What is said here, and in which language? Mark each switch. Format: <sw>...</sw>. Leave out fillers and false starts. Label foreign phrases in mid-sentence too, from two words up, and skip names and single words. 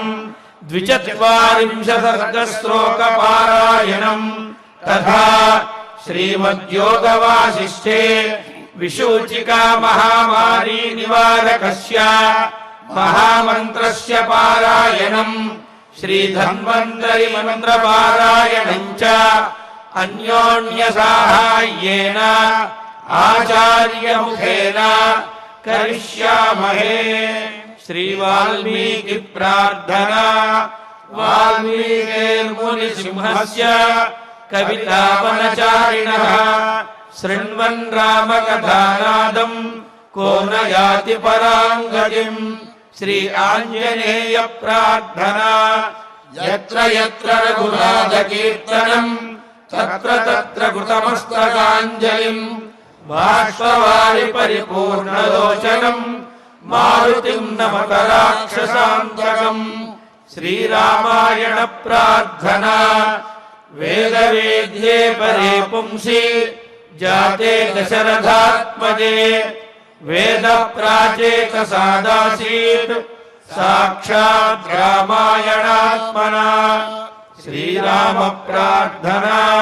<sa>42 సర్గ శ్లోక పారాయణం తథా శ్రీమద్యోగ వాసిష్ఠే విశూచికా మహామారీ నివారకస్య మహామంత్రస్య పారాయణం శ్రీధన్వంతరి మంత్ర పారాయణం చ అన్యోన్య సాహాయ్యేన ఆచార్య ముఖేన కరిష్యామహే. శ్రీ వాల్మీకి ప్రార్థనా. వాల్మీకిర్ముని సింహస్య కవితావనచారిణః శృణ్వన్ రామకథానాదం को न याति परांगतिं श्री आंजनेय प्रार्थना यत्र यत्र रघुनाथकीर्तनम् तत्र तत्र कृतमस्तकाञ्जलिम् बाष्पवारि परिपूर्णलोचनम् मारुतिम् नमत राक्षसान्तकम् श्रीरामायण प्रार्थना वेदवेद्ये परे पुंसि जाते दशरथात्मजे वेद प्राचेत सादासीत् साक्षात् रामायणात्मना श्रीराम प्रार्थना</sa>